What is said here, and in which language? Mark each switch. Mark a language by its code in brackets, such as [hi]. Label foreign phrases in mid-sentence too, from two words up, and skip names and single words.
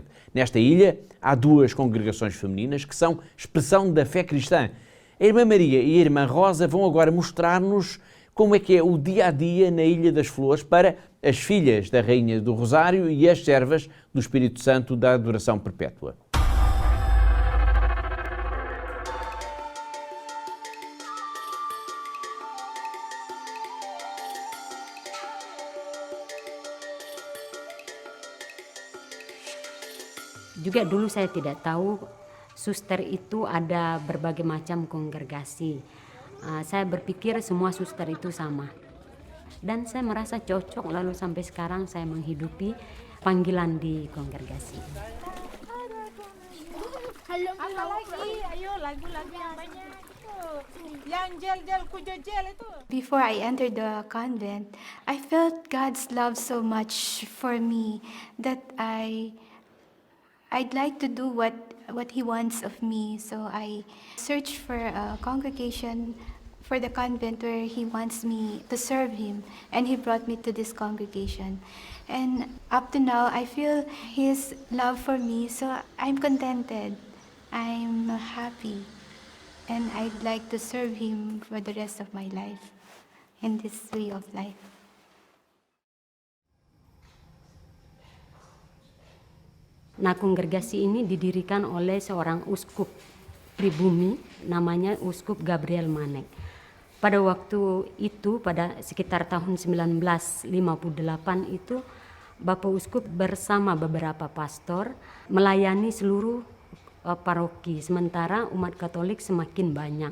[pt] Nesta ilha há 2 congregações femininas que são expressão da fé cristã. A Irmã Maria e a Irmã Rosa vão agora mostrar-nos como é que é o dia-a-dia na Ilha das Flores para as filhas da Rainha do Rosário e as servas do Espírito Santo da Adoração Perpétua. [id] Juga dulu saya tidak tahu suster itu ada berbagai macam kongregasi. Saya berpikir semua suster itu sama. Dan saya merasa cocok, lalu sampai sekarang saya menghidupi panggilan di kongregasi. Apa lagi? Ayo lagu-lagu yang banyak. Yang jel-jel kujojel itu. [en] Before I entered the convent, I felt God's love so much for me that I'd like to do what He wants of me. So I searched for a congregation for the convent where He wants me to serve Him, and He brought me to this congregation. And up to now, I feel His love for me, so I'm contented. I'm happy, and I'd like to serve Him for the rest of my life in this way of life. [id] Nah, kongregasi ini didirikan oleh seorang uskup pribumi, namanya Uskup Gabriel Manek. Pada waktu itu, pada sekitar tahun 1958 itu, Bapak Uskup bersama beberapa pastor melayani seluruh paroki, sementara umat Katolik semakin banyak.